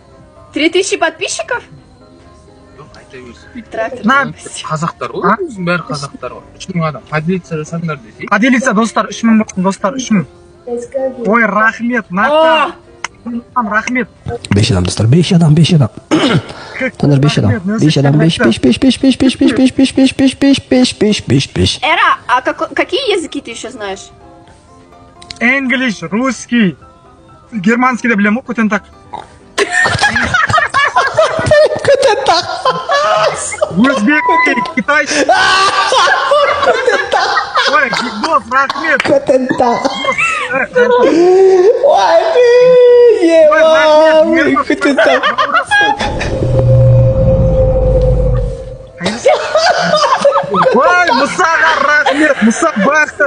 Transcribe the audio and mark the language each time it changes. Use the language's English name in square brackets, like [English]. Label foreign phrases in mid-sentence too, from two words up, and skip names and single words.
[Russian] 3000 подписчиков? Трактор. [Kazakh] Қазақтар ғой, өзің бәрі қазақтар ғой. 3000 адам. Поделиться жасаңдар десе. Поделиться достар, 3000 болсын достар, 3000. Ой, рахмет, нақты. Рахмет. 5 адам достар, 5 адам. Танар 5 адам. 5 адам, 5. [Russian] Эра, а какие языки ты еще знаешь? English, русский, германский [Kazakh] да білем, көтен так. [Russian] Өзбекский, китайский. [Kazakh] Ой, дос, рахмет. Көтен так. Ой, Мұсаға рахмет, Мұса бақыт.